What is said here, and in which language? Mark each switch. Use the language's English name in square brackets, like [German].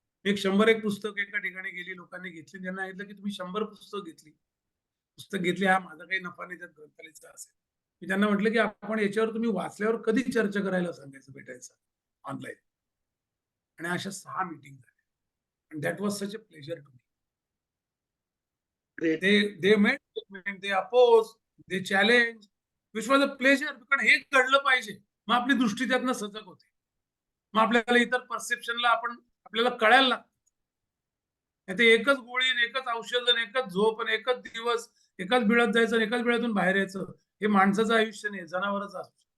[Marathi] एक 101 पुस्तक एका ठिकाणी गेली, लोकांनी घेतली, त्यांना सांगितलं की तुम्ही 100 पुस्तक घेतली, हा माझा काही नफा नाही त्यात ग्रंथालयाचा असेल. मी त्यांना म्हटलं की आपण याच्यावर तुम्ही वाचल्यावर कधी चर्चा करायला सांगायचं, भेटायचं ऑनलाईन. आणि अशा 6 मीटिंग झाल्या. आणि [English] That was such a pleasure to me. they met, they opposed, they challenged, which was a pleasure. [Marathi] कारण हे घडलं पाहिजे, मग आपली दृष्टी त्यातनं सजग होते, मग आपल्याला इतर परसेप्शनला आपल्याला कळायला लागतं. ते एकच गोळी, एकच औषध, एकच झोप, एकच दिवस, एकाच बिळात जायचं, एकाच बिळातून बाहेर यायचं, हे माणसाचं आयुष्य नाही, जनावरच असतं.